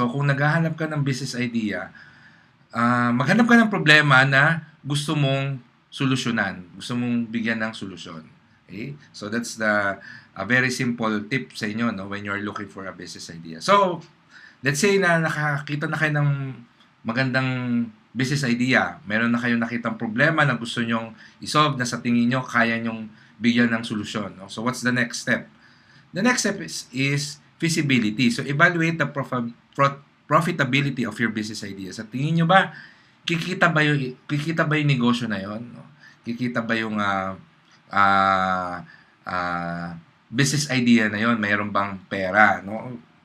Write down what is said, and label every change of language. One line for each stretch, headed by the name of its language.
Filipino: So, kung naghahanap ka ng business idea, maghanap ka ng problema na gusto mong solusyonan, gusto mong bigyan ng solusyon.
English: Okay? So, that's a very simple tip
Filipino: sa inyo, no,
English: when you're looking for a business idea. So, let's say
Filipino: na nakakita na kayo ng magandang business idea. Meron na kayong nakitang problema na gusto nyong isolve na sa tingin nyo kaya nyong bigyan ng solusyon. No?
English: So, what's the next step? The next step is feasibility. So, evaluate the profitability of your business idea.
Filipino: Sa tingin nyo ba, kikita ba yung negosyo na yon? No? kikita ba yung ah, business idea na yon, mayroon bang pera, no?